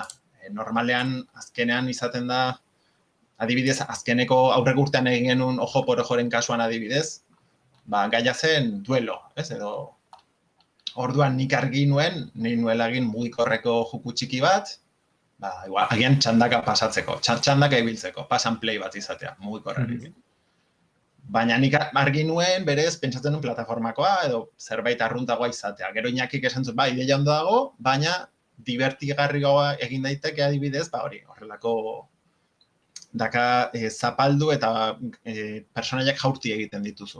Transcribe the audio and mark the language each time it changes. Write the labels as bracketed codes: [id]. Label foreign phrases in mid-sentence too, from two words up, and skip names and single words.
[eu] Normalean, azkenean izaten da, adibidez, azkeneko aurreko urtean egin genuen Ojo por Ojoren kasuan adibidez, gaia zen duelo, ez? Edo orduan nik argi nuen, nahi nuela egin mugikorreko juku txiki bat, agian txandaka pasatzeko, txandaka ibiltzeko, [en] pass and play [eu] bat izatea, mugikorrekin. Baina nik argi nuen, berez, pentsatzen nuen plataformakoa, edo zerbait arruntagoa izatea. Gero Iñakik esan zuen, ideia ondo dago, baina divertigarriagoa egin daiteke adibidez, horrelako daka zapaldu eta personaiak jaurti egiten dituzu.